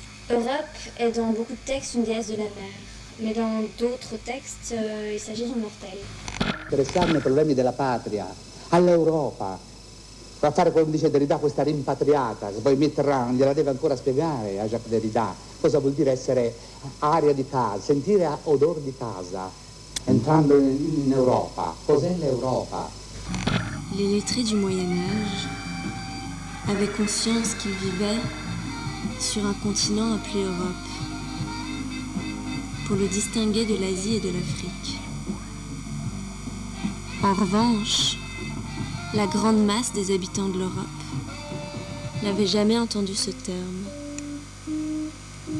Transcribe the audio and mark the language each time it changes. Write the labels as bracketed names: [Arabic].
[French] Europe est dans beaucoup de textes une déesse de la mer, mais dans d'autres textes, il s'agit d'une mortelle. [Italian] Interessarmi ai problemi della patria, all'Europa. Va fare come dice Derrida questa rimpatriata, se poi Mitterrand gliela deve ancora spiegare a Jacques Derrida cosa vuol dire essere aria di casa, sentire odore di casa, entrando in Europa. Cos'è l'Europa? [French] Les lettrés du Moyen-Âge avaient conscience qu'ils vivaient sur un continent appelé Europe, pour le distinguer de l'Asie et de l'Afrique. En revanche, la grande masse des habitants de l'Europe n'avait jamais entendu ce terme.